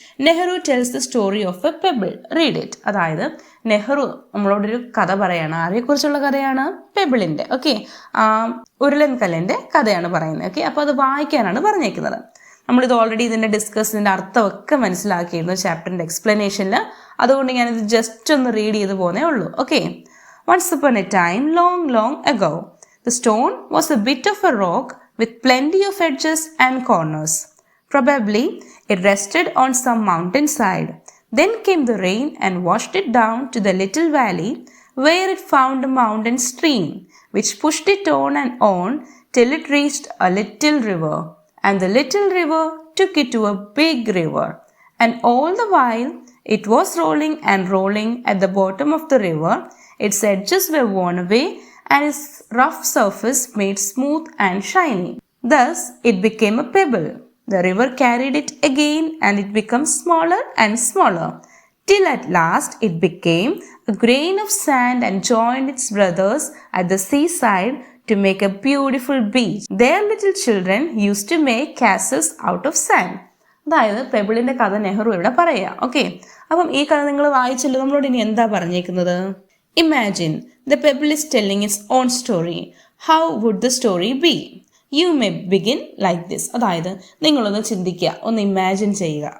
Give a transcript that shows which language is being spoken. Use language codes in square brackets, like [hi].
[en] Nehru tells the story of a pebble, read it. [ml] അതായത് നെഹ്റു നമ്മളോടൊരു കഥ പറയാണ്. ആരെക്കുറിച്ചുള്ള കഥയാണ്? പെബിളിൻ്റെ, ഓക്കെ, ഉരുളൻകല്ലിൻ്റെ കഥയാണ് പറയുന്നത്. ഓക്കെ, അപ്പോൾ അത് വായിക്കാനാണ് പറഞ്ഞേക്കുന്നത്. നമ്മളിത് ഓൾറെഡി ഇതിൻ്റെ ഇതിൻ്റെ അർത്ഥമൊക്കെ മനസ്സിലാക്കിയിരുന്നു ചാപ്റ്ററിൻ്റെ എക്സ്പ്ലനേഷനിൽ, അതുകൊണ്ട് ഞാനിത് ജസ്റ്റ് ഒന്ന് റീഡ് ചെയ്ത് പോകുന്നേ ഉള്ളൂ. Okay. [en] Once upon a time, long, long ago, the stone was a bit of a rock with plenty of edges and corners. Probably it rested on some mountainside. Then came the rain and washed it down to the little valley where it found a mountain stream, which pushed it on and on till it reached a little river. And the little river took it to a big river. And all the while it was rolling and rolling at the bottom of the river, its edges were worn away and its rough surface made smooth and shiny. Thus it became a pebble. The river carried it again and it became smaller and smaller, till at last it became a grain of sand and joined its brothers at the seaside to make a beautiful beach. Their little children used to make castles out of sand. [ml] അതായത് പെബിളിൻ്റെ കഥ നെഹ്റു ഇവിടെ പറയുക. Okay, അപ്പം ഈ കഥ നിങ്ങൾ വായിച്ചല്ലോ, നമ്മളോട് ഇനി എന്താ പറഞ്ഞേക്കുന്നത്? [en] Imagine the pebble is telling its own story. How would the story be? You may begin like this. [ml] അതായത് നിങ്ങളൊന്ന് ചിന്തിക്കുക, ഒന്ന് ഇമാജിൻ ചെയ്യുക.